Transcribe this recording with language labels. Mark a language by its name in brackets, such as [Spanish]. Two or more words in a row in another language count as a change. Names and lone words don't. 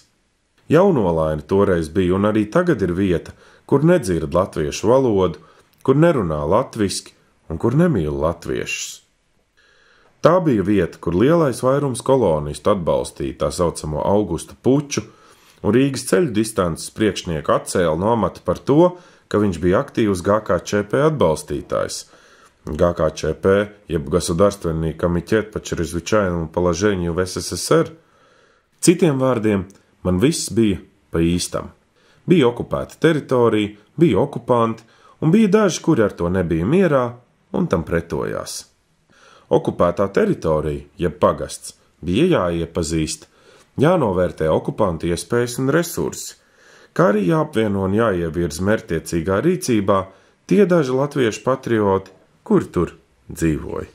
[Latvian] Jaunolaine toreiz bija un arī tagad ir vieta, kur nedzird latviešu valodu, kur nerunā latviski un kur nemīl latviešus. Tā bija vieta, kur lielais vairums kolonistu atbalstīja tā saucamo Augusta Puču, un Rīgas ceļu distances priekšnieku atcēla no amata par to, ka viņš bija aktīvs GKČP atbalstītājs. [Russian] GKČP, jeb Государственный комитет по чрезвычайному положению в СССР. [Latvian] Citiem vārdiem, man viss bija pa īstam. Bija okupēta teritorija, bija okupanti, un bija daži, kuri ar to nebija mierā un tam pretojās. Okupētā teritorija, jeb pagasts, bija jāiepazīst, jānovērtē okupantu iespējas un resursi, kā arī jāapvieno un jāievirza mērķtiecīgā rīcībā tie daži latviešu patrioti, kuri tur dzīvoja.